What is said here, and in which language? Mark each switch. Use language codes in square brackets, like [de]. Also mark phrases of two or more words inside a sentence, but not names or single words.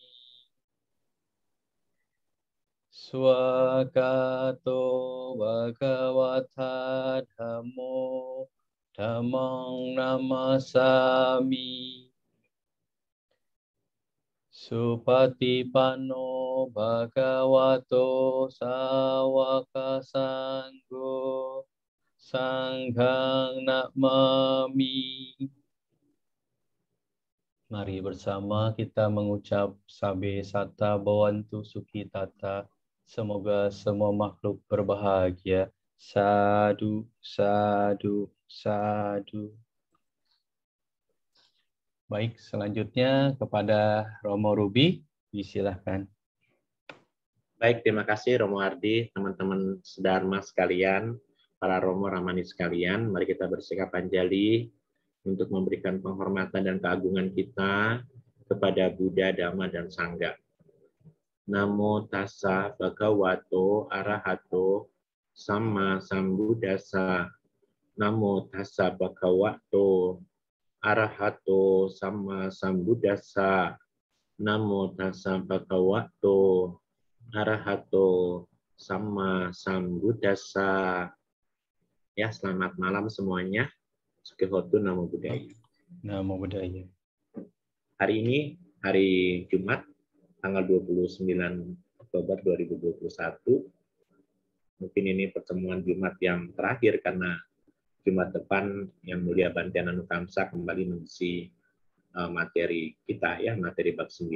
[pi] Swagato Bhagavata Dhammo Dhammang Namasami Supatipanno Bhagavato Sawaka Sanggo Sanghang Namami. [id] Mari bersama kita mengucap [pi] Sabe Sata Bhavantu Sukhitata. [id] Semoga semua makhluk berbahagia. [pi] Sadhu, sadhu, sadhu. [id] Baik, selanjutnya kepada Romo Ruby, disilahkan. Baik, terima kasih Romo Ardi, teman-teman sedharma sekalian, para Romo Ramani sekalian. Mari kita bersikap anjali untuk memberikan penghormatan dan keagungan kita kepada Buddha, Dhamma, dan Sangha. [pi] Namo tassa bhagavato arahato samma sambuddhassa. Namo tassa bhagavato arahato samma sambuddhassa. Namo tassa bhagavato arahato samma sambuddhassa. [id] Ya, selamat malam semuanya. [pi] Sukihotu Namo Buddhaya. Namo Buddhaya. [id] Hari ini, hari Jumat, tanggal 29 Oktober 2021. Mungkin ini pertemuan Jumat yang terakhir karena Jumat depan Yang Mulia Bhante Anukamsa kembali mengisi materi kita ya, materi bab 9.